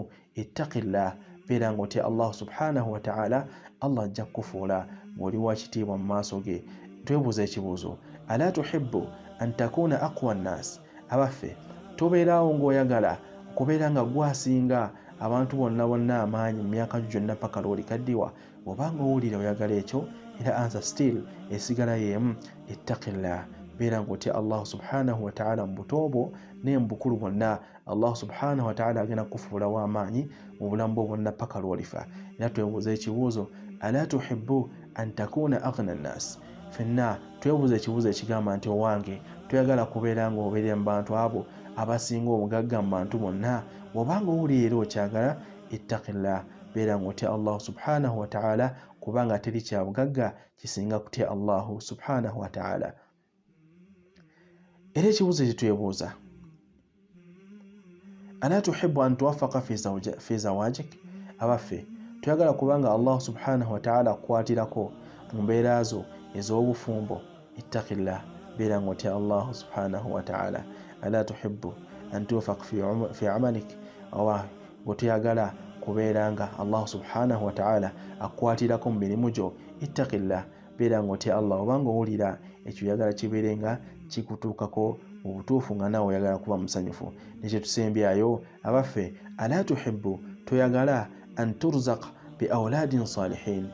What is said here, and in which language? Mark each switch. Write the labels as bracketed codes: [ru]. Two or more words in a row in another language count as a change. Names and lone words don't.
[lg] Ittaqillah, beera ng'otya [ar] الله سبحانه وتعالى, [lg] Allah ajja kukufuula ng'oli wa kitiibwa mu maaso ge. Twebuuza ekibuuzo, [ar] ألا تحب أن تكون أقوى الناس, [lg] abaffe tobeerawo ng'oyagala okubeera nga gwasinga abantu bonna amaanyi mu myaka gyonna paka lw'olikaddiwa. Bw'obanga owulira oyagala ekyo, era [en] answer still [lg] esigala y'emu. Ittaqillah, beera ng'otya [ar] الله سبحانه وتعالى [lg] mu buto bwo ne mu bukulu bwonna. [ar] الله سبحانه وتعالى [lg] agenda kukufuula w'amaanyi mu bulamu bwo bwonna paka lw'olifa. Era twebuuza ekibuuzo, [ar] ألا تحب أن تكون أغنى الناس, [lg] ffenna twebuuza ekibuuzo ekigamba nti owange toyagala kubeera ng'obeera mu bantu abo abasinga obugagga mu bantu bonna. Bw'obanga owulira era okyagala, ittaqillah, beera ng'otya [ar] الله سبحانه وتعالى, [lg] kubanga teri kya bugagga kisinga kutya [ar] الله سبحانه وتعالى. [lg] Era ekibuuzo ekitwebuuza, [ar] ألا تحب أن توفق في زواجك? [lg] Abaffe tuyagala kubanga [ar] الله سبحانه وتعالى [lg] akwatirako mu mbeera zo ez'obufumbo. Ittaqillah, beera ng'otya [ar] الله سبحانه وتعالى. ألا تحب أن توفق في عملك? [lg] Oba bw'otoyagala kubeera nga [ar] الله سبحانه وتعالى [lg] akwatirako mu mirimu gyo. Ittaqillah, beera ng'otya Allah obanga owulira ekyoyagala kibeere nga kikutuukako mu butuufu nga naawe oyagala kuba musanyufu. Nekyo tusembyayo abaffe, [ar] ألا تحب, toyagala أن ترزق بأولاد صالحين?